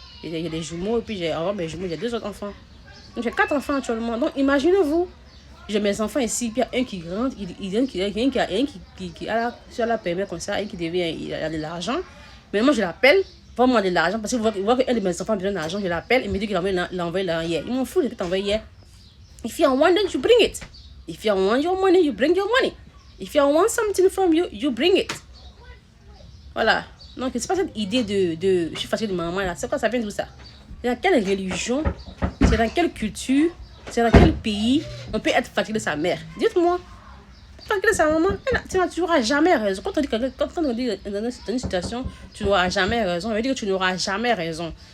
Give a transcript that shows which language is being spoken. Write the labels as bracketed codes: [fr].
[fr] Il y a des jumeaux, et puis j'ai mes jumeaux, j'ai 2 autres enfants. Donc j'ai 4 enfants actuellement. Donc imaginez-vous, j'ai mes enfants ici, puis il y a un qui rentre, il y a un qui a sur la permet comme ça, et qui devient, il a de l'argent. Mais moi, je l'appelle, vraiment de l'argent, parce que vous voyez qu'un de mes enfants a besoin d'argent, je l'appelle, il me dit qu'il l'a envoyé là hier. Il m'en fout de t'envoyer hier. [en] If you want it, you bring it. If you want your money, you bring your money. If you want something from you, you bring it. [fr] Voilà. Donc, c'est pas cette idée je suis fatiguée de maman là. C'est quoi, ça vient d'où ça? C'est dans quelle religion? C'est dans quelle culture C'est dans quel pays on peut être fatigué de sa mère? Dites-moi. Fatigué de sa maman, tu n'auras jamais raison. Quand on dit dans une situation, tu n'auras jamais raison, ça veut dire que tu n'auras jamais raison.